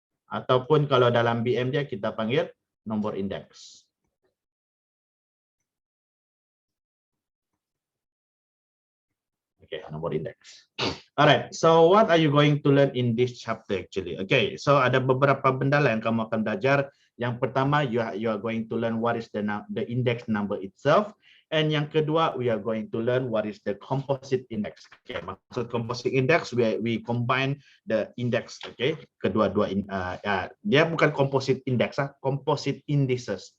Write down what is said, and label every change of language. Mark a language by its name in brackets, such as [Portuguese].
[Malay] Ataupun kalau dalam BM dia kita panggil nomor indeks. Okay, nomor indeks. [English] Alright, so what are you going to learn in this chapter actually? [Malay] Okay, so ada beberapa benda lah yang kamu akan belajar. Yang pertama, [English] you are going to learn what is the index number itself. And [Malay] yang kedua, [English] we are going to learn what is the composite index. Okay, [Malay] maksud [English] composite index, we combine the index. [Malay] Okay, kedua-dua dia bukan composite index, composite indices.